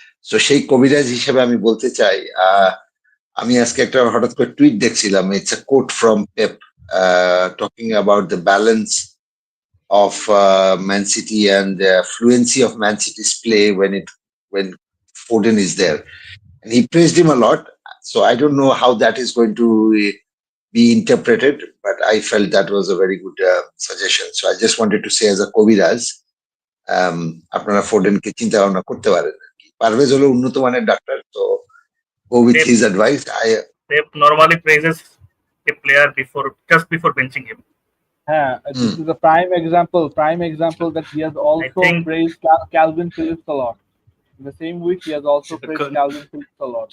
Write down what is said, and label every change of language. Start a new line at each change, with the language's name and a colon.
Bangla: তো সেই কবিরাজ হিসেবে আমি বলতে চাই, আমি আজকে একটা হঠাৎ করে টুইট দেখছিলাম,
English: It's a quote from Pep talking about the balance of Man City and the fluency of Man City's play when Foden is there, and he praised him a lot. So I don't know how that is going to be interpreted, but I felt that was a very good suggestion. So I just wanted to say as a Kobiraz,
Bangla: আপনারা ফোর্ডেনকে চিন্তা ভাবনা করতে পারেন। পারভেজ হলো উন্নত মানের doctor, তো
English: go with his advice. Pep normally praises a player just before benching him. This is a prime example that he has also praised Calvin Phillips a lot. In the same week, he has also praised Calvin Phillips a lot.